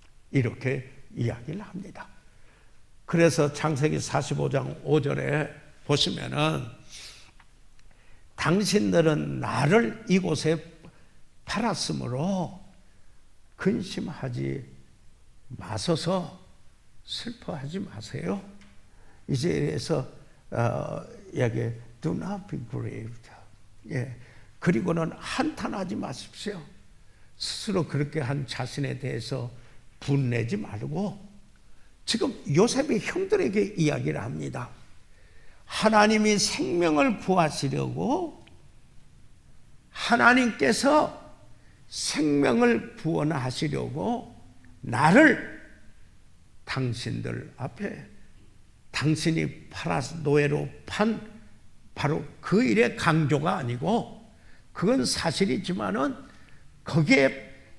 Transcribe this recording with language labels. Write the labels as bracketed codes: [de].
[ko] 이렇게 이야기를 합니다. 그래서 창세기 45장 5절에 보시면은 당신들은 나를 이곳에 팔았으므로 근심하지 마소서, 슬퍼하지 마세요. 이제에서 이야기 [en] do not be grieved. [ko] 그리고는 한탄하지 마십시오. 스스로 그렇게 한 자신에 대해서 분내지 말고, 지금 요셉이 형들에게 이야기를 합니다. 하나님이 생명을 구하시려고 하나님께서 생명을 구원하시려고 나를 당신들 앞에, 당신이 노예로 판 바로 그 일의 강조가 아니고, 그건 사실이지만은 거기에